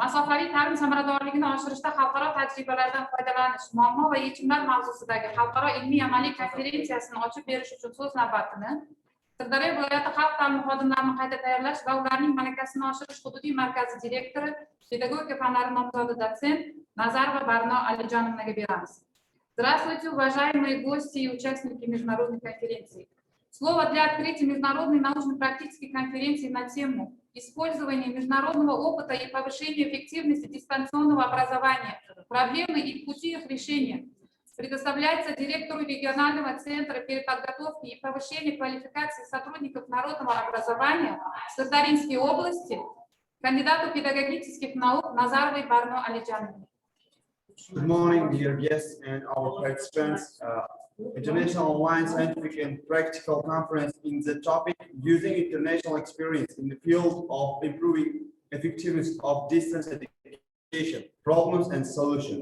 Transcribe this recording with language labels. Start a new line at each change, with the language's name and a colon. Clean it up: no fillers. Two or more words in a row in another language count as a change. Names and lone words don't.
Uzbek: Masofaviy ta'lim samaradorligini oshirishda xalqaro tajribalardan foydalanish, muammo va yechimlar mavzusidagi xalqaro ilmiy-amaliy konferensiyasini ochib berish uchun so'z navbatini Sirdaryo viloyati xalq ta'limi xodimlarini qayta tayyorlash va ularning malakasini oshirish hududiy markazi direktori, pedagogika fanlari nomzodi dotsent Nazarova Barno Alijonovnaga beramiz.
Russian: Здравствуйте, уважаемые гости и участники международной конференции. Слово для открытия международной научно-практической конференции на тему использования международного опыта и повышения эффективности дистанционного образования, проблемы и пути их решения предоставляется директору регионального центра переподготовки и повышения квалификации сотрудников народного образования в Сырдарьинской области, кандидату педагогических наук Назаровой Барно Алиджановне.
English: Good morning, dear guests and our participants. International Online Scientific and Practical Conference in the topic using international experience in the field of improving effectiveness of distance education, problems and solutions.